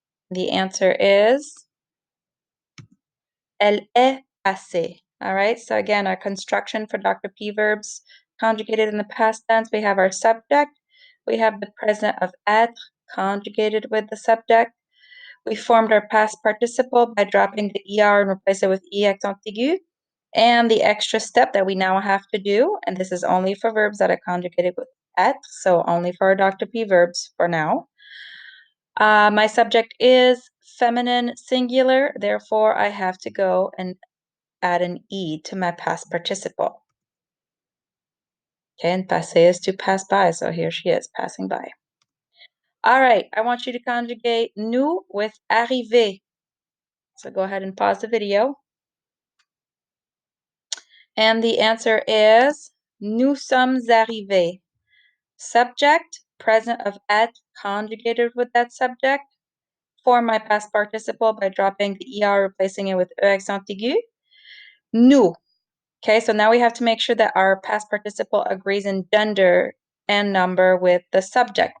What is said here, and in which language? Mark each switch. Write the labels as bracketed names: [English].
[English] The answer is [French] elle est passée. [English] All right, so again, our construction for Dr. P verbs conjugated in the past tense, we have our subject, we have the present of être conjugated with the subject. We formed our past participle by dropping the ER and replace it with E accent aigu. And the extra step that we now have to do, and this is only for verbs that are conjugated with être, so only for our Dr. P verbs for now. My subject is feminine singular, therefore I have to go and add an E to my past participle. Okay, and passer is to pass by, so here she is, passing by. All right, I want you to conjugate nous with arriver. So go ahead and pause the video. And the answer is [French] nous sommes arrivés. [English] Subject, present of être, conjugated with that subject. Form my past participle by dropping the ER, replacing it with E accent aigu. Nous. Okay, so now we have to make sure that our past participle agrees in gender and number with the subject.